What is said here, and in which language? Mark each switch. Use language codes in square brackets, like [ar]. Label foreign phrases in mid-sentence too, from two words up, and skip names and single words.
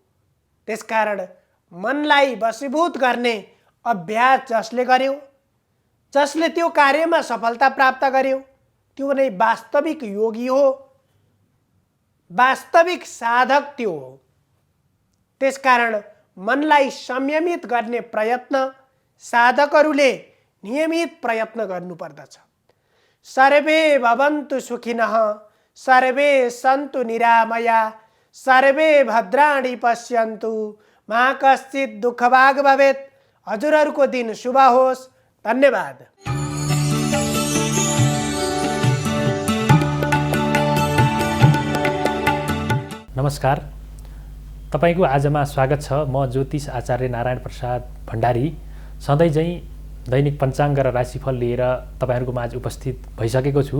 [ne] त्यसकारण मनलाई वशीभूत गर्ने अभ्यास जसले गर्यो, जसले त्यो कार्यमा सफलता प्राप्त गर्यो, त्यो नै वास्तविक योगी हो, वास्तविक साधक त्यो हो। त्यसकारण मनलाई संयमित गर्ने प्रयत्न साधकहरूले नियमित प्रयत्न गर्नुपर्दछ। [sa] सर्वे भवन्तु सुखिनः, सर्वे सन्तु निरामया, सर्वे भद्राणि पश्यन्तु, मा कश्चित् दुःखभाग् भवेत्। [ne] हजुरहरूको दिन शुभ होस्। धन्यवाद। नमस्कार, तपाईको आजमा स्वागत छ। म ज्योतिष आचार्य नारायण प्रसाद भण्डारी सधैँ झैँ दैनिक पञ्चाङ्ग र राशिफल लिएर तपाईहरूको माझ उपस्थित भइसकेको छु।